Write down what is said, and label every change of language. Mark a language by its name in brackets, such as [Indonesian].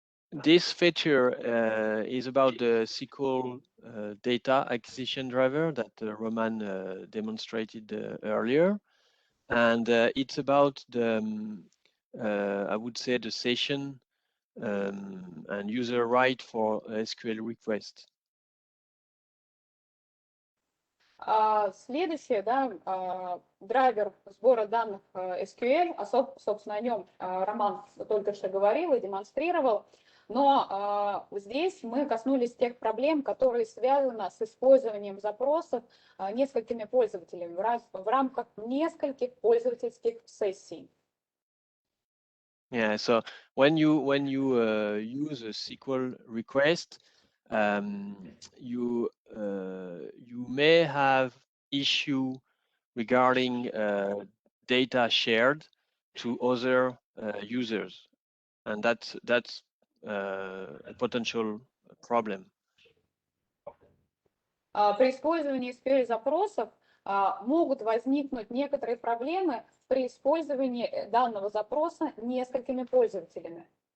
[English] This feature is about the SQL data acquisition driver that Roman demonstrated earlier. And it's about the, I would say, the session and user right for SQL request. [Russian] Следующее, да, драйвер сбора данных SQL, собственно, о нем Роман только что говорил и демонстрировал, но здесь мы коснулись тех проблем, которые связаны с использованием запросов несколькими пользователями в рамках нескольких пользовательских сессий. [English] Yeah, so when you use a SQL request, you may have issue regarding data shared to other users, and that's a potential problem. [Russian] При использовании SQL запросов могут возникнуть некоторые проблемы при использовании данного запроса несколькими пользователями.